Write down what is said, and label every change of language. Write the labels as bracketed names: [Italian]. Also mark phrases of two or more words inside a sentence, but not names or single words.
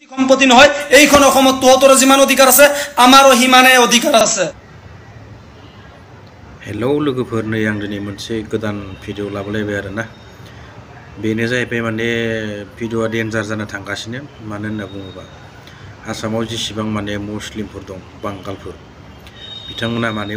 [Assamese] সম্পত্তি নহয় এইখন অসমত তোহতৰ যিমান অধিকাৰ আছে আমাৰো হিমানে অধিকাৰ আছে। [Bodo] हेलौ लोगोफोर नै आं दिनै मोनसे गोदान भिडिअ लाबोलायबाय आरोना बेनो जाहैबाय माने भिडिअआ डेन्जार जानो थांगासिनो मानो होनना बुङोबा आसामाव जेसेबां माने मुस्लिमफोर दं बांगालफोर बिथांमोना माने